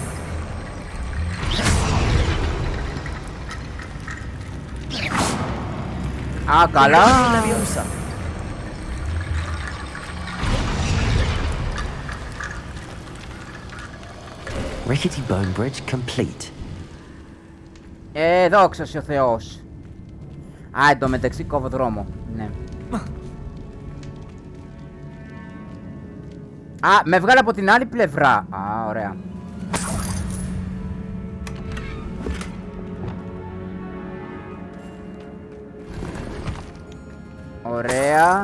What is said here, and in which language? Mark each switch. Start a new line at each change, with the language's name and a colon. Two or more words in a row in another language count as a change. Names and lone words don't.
Greek: Α, καλά. Wingardium Leviosa.
English: Rickety bone bridge complete.
Greek: Δόξα ο Θεός. Α, εντωμεταξύ κόβω δρόμο. Ναι. Α, με βγάλε από την άλλη πλευρά. Α, ωραία. Ωραία.